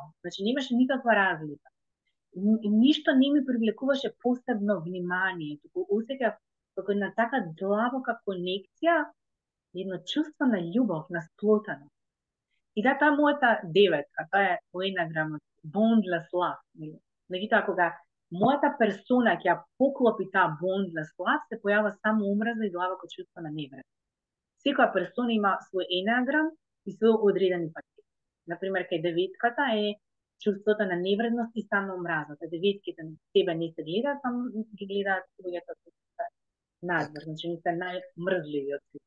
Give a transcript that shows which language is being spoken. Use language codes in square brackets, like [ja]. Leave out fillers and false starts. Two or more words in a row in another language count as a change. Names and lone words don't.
[mk] Значи, немаше никаква разлика. Ништо не ми привлекуваше посебно внимание, туку осеќав како една така длабока конекција, едно чувство на љубов, на сплотаност. И да, тоа е мојата деветка, тоа е по енаграмот, [en] boundless love. [mk] Меѓутоа, кога мојата персона ќе ја поклопи таа [en] boundless love, [mk] се појава само омраза и длабоко чувство на невред. Секоја персона има свој енаграм и свој одредени пакет. Например, кај деветката е чувството на невредност и само омразата. Деветките на себе не се гледаат, само ги гледаат луѓето кои се надвор, значи не се најмрзливи од сите.